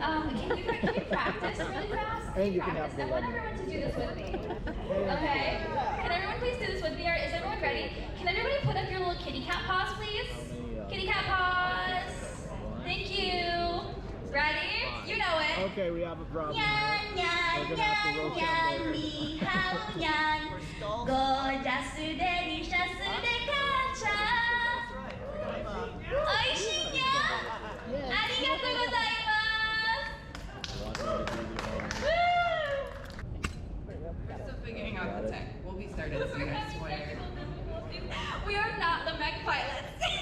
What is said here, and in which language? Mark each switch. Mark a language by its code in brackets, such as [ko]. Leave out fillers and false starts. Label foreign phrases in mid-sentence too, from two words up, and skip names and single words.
[en] Can we practice really fast? And you Can can we have practice? the I want lemon. everyone to do this with me. Okay? Can everyone please do this with me? Is everyone ready? Can everybody put up your little kitty cat paws, please? Kitty cat paws. Thank you. Ready? You know it. Okay, we have a problem. Nyan, nyan, nyan, nyan, [zh] 你好, nyan. [en] Gorgeous de, delicious de, kancha. [ja] 美味しいにゃん。ありがとうございます. [en] Still figuring out the tech. We'll be started soon, I swear. We are not the mech pilots.